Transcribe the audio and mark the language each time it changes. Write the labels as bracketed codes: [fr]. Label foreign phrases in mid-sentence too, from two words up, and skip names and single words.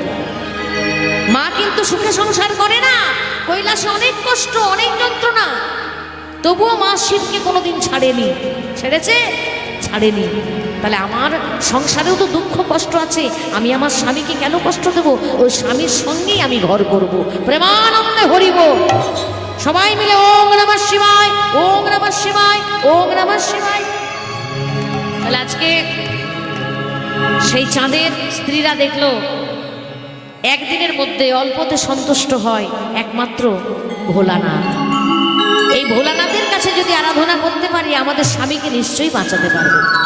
[bn] মা কিন্তু সুখে সংসার করে না, কৈলাসে অনেক কষ্ট, অনেক যন্ত্রণা, তবুও মা শিবকে কোনোদিন ছাড়েনি। ছেড়েছে? ছাড়েনি। তাহলে আমার সংসারেও তো দুঃখ কষ্ট আছে, আমি আমার স্বামীকে কেন কষ্ট দেবো? ওই স্বামীর সঙ্গেই আমি ঘর করব, প্রেমানন্দে হরিব। সবাই মিলে [sa] ওম নমঃ শিবায়, ওম নমঃ শিবায়, ওম নমঃ শিবায়। [bn] তাহলে আজকে সেই চাঁদের স্ত্রীরা দেখলো একদিনের মধ্যে অল্পতে সন্তুষ্ট হয় একমাত্র ভোলানাথ। এই ভোলানাথের কাছে যদি আরাধনা করতে পারি আমাদের স্বামীকে নিশ্চয়ই বাঁচাতে পারবো।